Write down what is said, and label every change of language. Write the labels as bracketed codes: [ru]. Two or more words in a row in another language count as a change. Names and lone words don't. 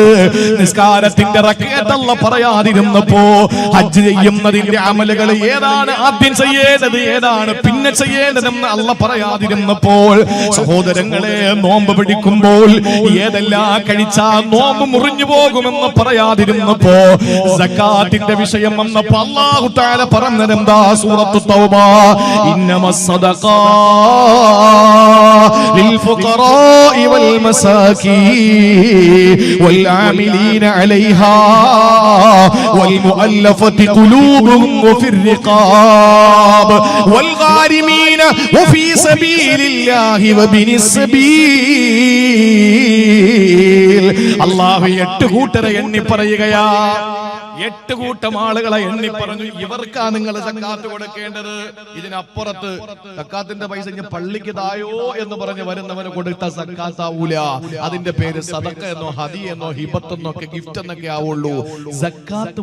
[ml] നിസ്കാരത്തിന്റെ റക്അത്ത് അല്ലാഹു പറയാതിരുന്നപ്പോ ഹജ്ജ് ചെയ്യുന്നതിന്റെ അമലുകൾ ഏതാണ് ആദ്യം ചെയ്യേണ്ടത്, ഏതാണ് പിന്നെ ചെയ്യേണ്ടതെന്ന് അല്ലാഹു പറയാതിരുന്നപ്പോൾ സഹോദരങ്ങളെ, നോമ്പ് പിടിക്കുമ്പോൾ ഏതെല്ലാം കഴിച്ചാൽ നോമ്പ് മുറിഞ്ഞു പോകുമെന്ന് പറയാതിരുന്നപ്പോ സക്കാത്തിന്റെ വിഷയം വന്നപ്പോ [ar] الله تعالى [ml] പറഞ്ഞതെന്താ? [ar] സൂറത്തു إنما الصدقات للفقراء والمساكين والعاملين عليها والمؤلفة قلوبهم وفي الرقاب والغارمين وفي سبيل الله وابن السبيل. [ml] الله 8 കൂട്ടരെ എണ്ണി പറയുകയാ. 8 കൂട്ടം ആളുകളെ എണ്ണി പറഞ്ഞു, ഇവർക്കാ നിങ്ങൾ സക്കാത്ത് കൊടുക്കേണ്ടത്. ഇതിനപ്പുറത്ത് സക്കാത്തിന്റെ പൈസ പള്ളിക്ക് തായോ എന്ന് പറഞ്ഞ് വരുന്നവന് കൊടുത്ത സക്കാത്താവൂല. അതിന്റെ പേര് സദഖ എന്നോ ഹദി എന്നോ ഹിബത്ത് എന്നൊക്കെ ഗിഫ്റ്റ് എന്നൊക്കെ ആവുള്ളൂ.